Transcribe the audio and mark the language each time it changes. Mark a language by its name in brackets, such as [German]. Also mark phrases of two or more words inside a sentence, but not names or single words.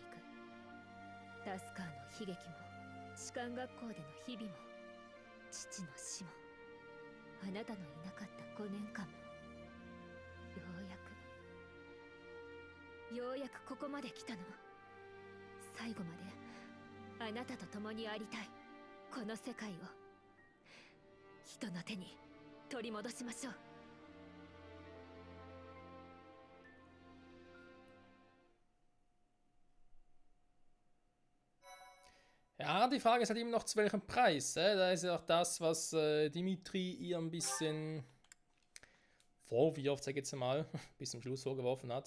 [Japanese] タスカーの悲劇も士官学校での日々も父の死もあなたのいなかった5年間も、ようやくここまで来たの。最後まであなたと共にありたい。この世界を人の手に取り戻しましょう。 [German] Ja, die Frage ist halt immer noch, zu welchem Preis. Da ist ja auch das, was Dimitri ihr ein bisschen vorwirft, sag ich jetzt mal, bis zum Schluss vorgeworfen hat.